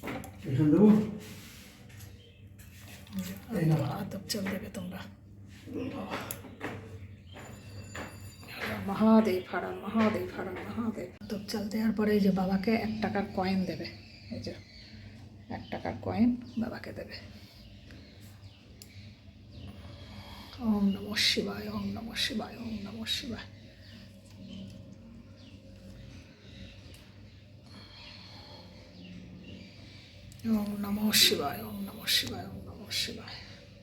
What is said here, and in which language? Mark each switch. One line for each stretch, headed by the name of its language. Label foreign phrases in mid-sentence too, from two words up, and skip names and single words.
Bangla: আতপ চাল দেবে তোমরা।
Sanskrit: মহাদেব, হর হর মহাদেব, হর হর মহাদেব।
Bangla: আতপ চাল দেওয়ার পরে এই যে বাবাকে 1 টাকার কয়েন দেবে। এই যে 1 টাকার কয়েন বাবাকে দেবে।
Sanskrit: ওম নমঃ শিবায়, ওম নমঃ শিবায়, ওম নমঃ শিবায়। ওম নমঃ শিবায়, ওম নমঃ শিবায়, ওম নমঃ শিবায়।